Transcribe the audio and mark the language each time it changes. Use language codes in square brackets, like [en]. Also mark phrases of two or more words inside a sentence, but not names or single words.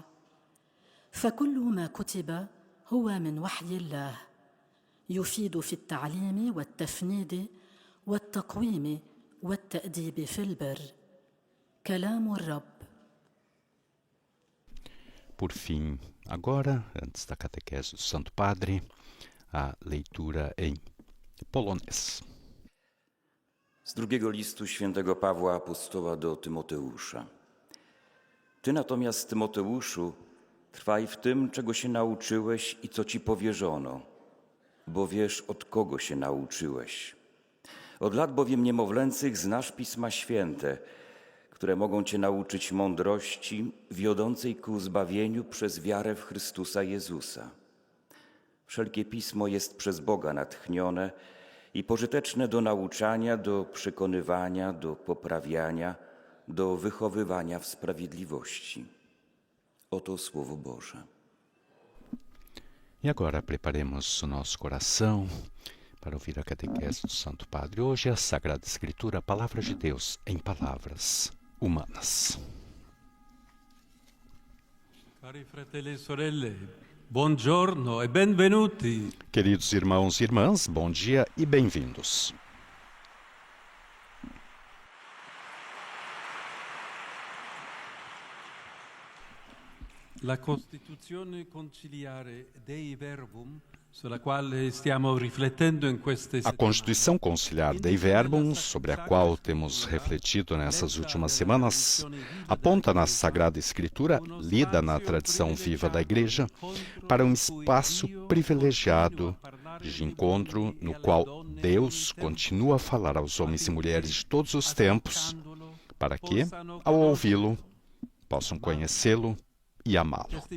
[ar] فكل ما كتب هو من وحي الله، يفيد في التعليم والتفنيد والتقويم والتأديب في البر. كلام الرب. [pt] Por fim, agora, antes da catequese do Santo Padre, a leitura em polonês. [pl] Z drugiego listu świętego Pawła apostoła do Tymoteusza. Ty natomiast, Tymoteuszu, trwaj w tym, czego się nauczyłeś i co ci powierzono, bo wiesz, od kogo się nauczyłeś. Od lat bowiem niemowlęcych znasz Pisma Święte, które mogą cię nauczyć mądrości wiodącej ku zbawieniu przez wiarę w Chrystusa Jezusa. Wszelkie Pismo jest przez Boga natchnione i pożyteczne do nauczania, do przekonywania, do poprawiania, do wychowywania w sprawiedliwości. Oto Słowo Boże. [pt] E agora preparemos o nosso coração para ouvir a catequese do Santo Padre. Hoje a Sagrada Escritura, a Palavra de Deus em palavras humanas. [it] Cari fratelli e sorelle, buongiorno e benvenuti. [pt] Queridos irmãos e irmãs, bom dia e bem-vindos. [it] La Costituzione conciliare Dei Verbum, sulla quale stiamo riflettendo in queste [pt] A Constituição Conciliar Dei Verbum, sobre a qual temos refletido nessas últimas semanas, aponta na Sagrada Escritura, lida na tradição viva da Igreja, para um espaço privilegiado de encontro no qual Deus continua a falar aos homens e mulheres de todos os tempos, para que, ao ouvi-lo, possam conhecê-lo e amá-lo.